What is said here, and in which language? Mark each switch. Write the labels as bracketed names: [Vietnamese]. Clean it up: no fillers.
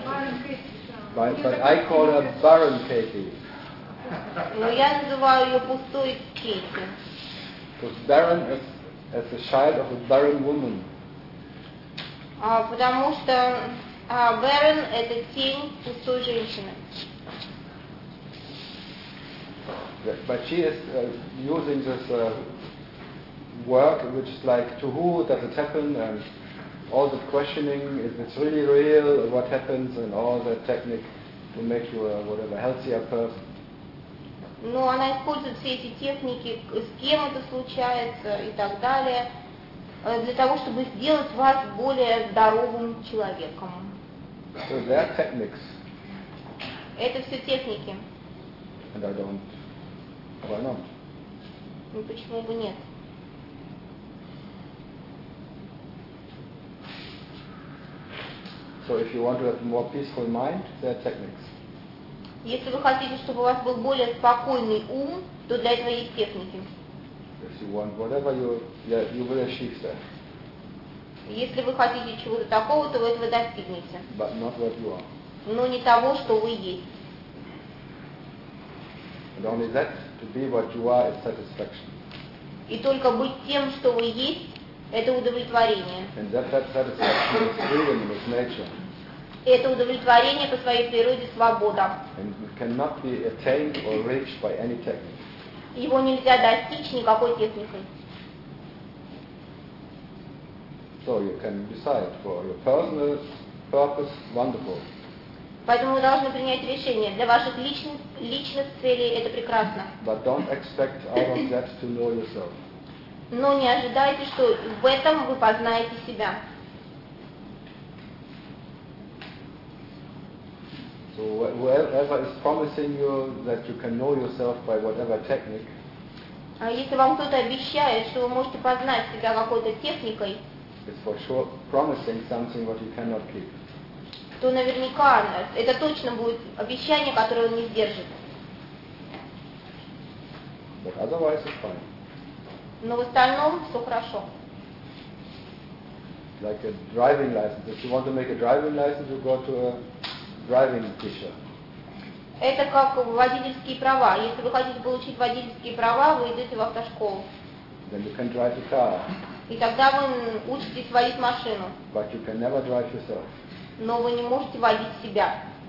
[English] Байрон Кэти. But I call her Бэрон Кэти. [Russian] Но я называю ее пустой Кэти. [English] Because Бэрон is a child of a barren woman. [Russian] Потому что Бэрон – это тень пустой женщины. [English] But she is using this work, which is like, to who does it happen, and all the questioning, is it really real, what happens, and all the technique to make you whatever healthier person. [Russian] Но она использует все эти техники, с кем это случается и так далее. Для того, чтобы сделать вас более здоровым человеком. [English] So there are techniques. [Russian] Это все техники. [English] And I don't. Why not? [Russian] Ну почему бы нет? [English] So if you want to have more peaceful mind, there are techniques. [Russian] Если вы хотите, чтобы у вас был более спокойный ум, то для этого есть техники. [English] If you want whatever you, yeah, you will achieve that. [Russian] Если вы хотите чего-то такого, то вы этого достигнете. [English] But not what you are. [Russian] Но не того, что вы есть. [English] And only that, to be what you are, is satisfaction. [Russian] И только быть тем, что вы есть, это удовлетворение. [English] And that satisfaction is freedom, is nature. [Russian] Это удовлетворение по своей природе, свобода. [English] And it cannot be attained or reached by any technique. [Russian] Его нельзя достичь никакой техникой. [English] So you can decide for your personal purpose, wonderful. [Russian] Поэтому вы должны принять решение. Для ваших личных целей это прекрасно. [English] But don't expect out of that to know yourself. [Russian] Но не ожидайте, что в этом вы познаете себя. [English] So whoever is promising you that you can know yourself by whatever technique. [Russian] А если вам кто-то обещает, что вы можете познать себя какой-то техникой, [English] it's for sure promising something what you cannot keep. [Russian] То наверняка это точно будет обещание, которое он не сдержит. [English] But otherwise it's fine. [Russian] Но в остальном все хорошо. [English] Like a driving license. If you want to make a driving license, you go to a driving teacher. [Russian] Это как водительские права. Если вы хотите получить водительские права, вы идете в автошколу. [English] Then you can drive a car. [Russian] И тогда вы учитесь водить машину. [English] But you can never drive yourself. [Russian] Но вы не можете водить себя.